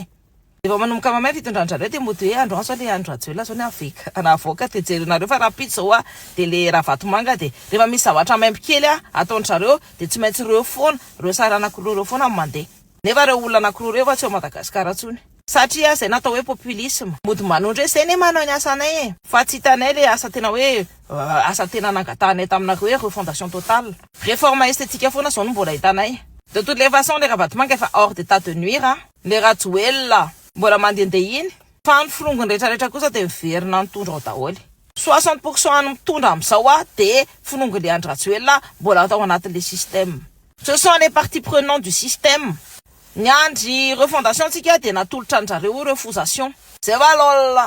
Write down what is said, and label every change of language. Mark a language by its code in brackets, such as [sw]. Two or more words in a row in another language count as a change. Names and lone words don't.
[mg] Efa manomboka mamay fitondran-jareo dia moto hoe andro aso le andro Ratsioela zao ny aveka anavoaka dia jerinareo fa rapide zao dia le Ravatomanga dia rehefa misy zavatra maimbo kely ataon'jareo dia tsy maintsy reo foana reo sary anankiroa reo foana mandeha. Nefa reo olona anankiroa reo fa tsy ao Madagasikara tsony satria zay natao hoe populisme. Mody manondro hoe zay ne manao ny asanay fa tsy hitanay le asa tena hoe asa tena nangatanay taminareo hoe [fr] refondation totale réforme esthétique [mg] foana zao no mbola hitanay. [fr] De toutes les façons [mg] le Ravatomanga efa [fr] hors d'état de nuire [mg] le Ratsioela mbola mandehandeha iny fa ny filongony rehetrarehetra kosa dia miverina mitondra ao daholo. 60% ny mitondra amin'izao dia filongo le andro Ratsioela mbola atao anatin' [fr] le système. Ce sont les parties prenantes du système. [mg] Ny andry refondation tsika dia natolotra an'jareo refondation. Zay va lol.